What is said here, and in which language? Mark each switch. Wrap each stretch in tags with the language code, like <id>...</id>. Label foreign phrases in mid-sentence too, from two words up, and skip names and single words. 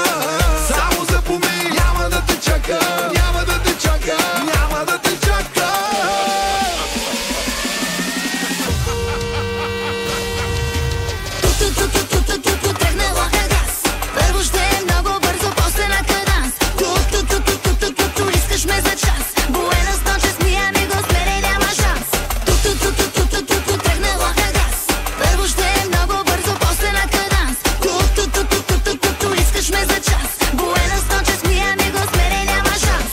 <bg>Само запомни, няма да те чака, няма да те чака, няма да те чака. Ту-ту-ту-ту-ту-ту-ту, тръгнала е газ. Първо ще е много бързо, после на каданс. Ту-ту-ту-ту-ту-ту-ту, искаш ме за час.</bg> <es>Buenas noches, mi amigos, pero</es> <bg>няма шанс. Ту-ту-ту-ту-ту-ту-ту, тръгнала е газ. Първо ще е много бързо, после на каданс. Ту-ту-ту-ту-ту-ту, искаш ме за час.</bg> <es>Buenas noches, mi amigos, pero</es> <bg>няма шанс.</bg>